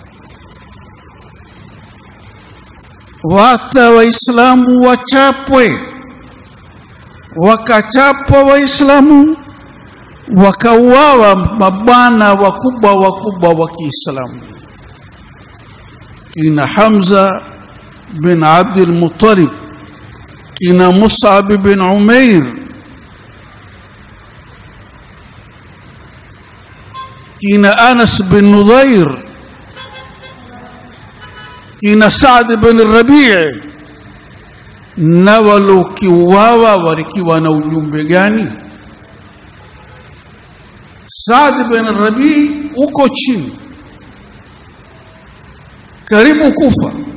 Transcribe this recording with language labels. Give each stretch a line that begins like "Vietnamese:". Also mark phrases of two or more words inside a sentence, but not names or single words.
Swahili: Wata Waislamu wachapwe. Wakachapwa Waislamu, wakauawa mabwana wakubwa wa Kiislamu. Kina Hamza bin Abdul Muttalib, kina Mus'ab bin Umair, kina Anas bin Nudhair, kina Saad bin Rabi'. Na walokiuawa walikiwa na ujumbe gani? Saad bin Rabi' uko chini, karibu kufa.